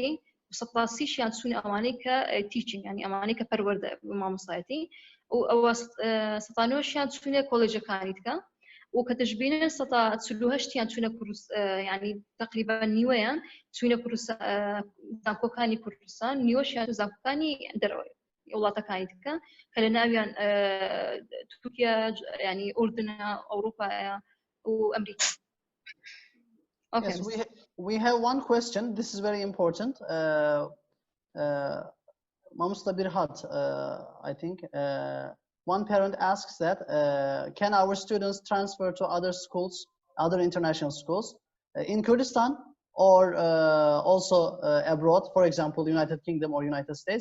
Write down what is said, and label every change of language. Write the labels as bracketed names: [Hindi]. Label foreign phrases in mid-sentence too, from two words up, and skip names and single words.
[Central Kurdish] و ١٣٠ چوونە ئەوانەی کە تیچینگ ینی ئەوانەی کە پەروەردە مامۆستایەتی و ئەوە ١٩ چوونە کۆلێجەکانی دیکە و کە دەشبینن ١٤٨ چوونە ینی تقریبا نیوەیان چوونە زانکۆکانی کوردستان نیوەشیان زانکۆکانی دەرەوەی وڵاتەکانی دیکە کە لە ناویان تورکیا ینی ئوردنە ئەوروپایە و ئەمریکا. [English] Okay. Yes, we have one question. This is very important. Mamusla Birhat, I think. One parent asks that, can our students transfer to other schools, other international schools in Kurdistan or also abroad, for example, United Kingdom or United States?